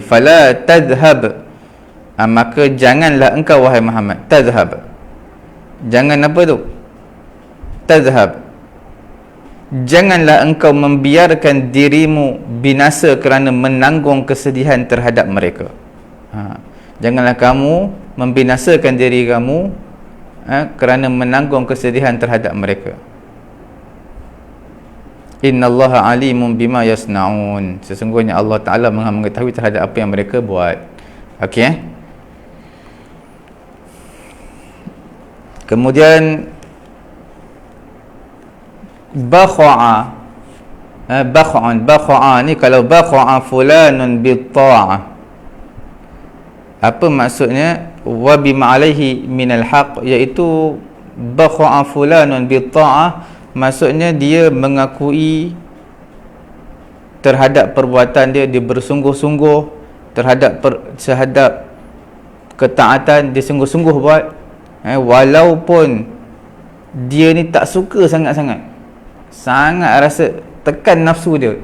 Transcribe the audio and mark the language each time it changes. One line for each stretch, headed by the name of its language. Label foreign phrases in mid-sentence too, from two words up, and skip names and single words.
Arabic: فلا تذهب,
Malay: maka janganlah engkau wahai Muhammad, tadhhab, jangan apa tu, tadhhab, janganlah engkau membiarkan dirimu binasa kerana menanggung kesedihan terhadap mereka. Janganlah kamu membinasakan diri kamu kerana menanggung kesedihan terhadap mereka.
Arabic: إن الله عليم بما يصنعون,
Malay: sesungguhnya Allah Ta'ala mengetahui terhadap apa yang mereka buat. Okey, kemudian bakha'a, bakha'a ni, kalau
Arabic: بخع فلان بالطاعة,
Malay: apa maksudnya?
Arabic: وبما عليه من الحق, iaitu بخع فلان بالطاعة,
Malay: maksudnya dia mengakui terhadap perbuatan dia, dia bersungguh-sungguh terhadap ketaatan, dia sungguh-sungguh buat, walaupun dia ni tak suka sangat rasa tekan nafsu dia.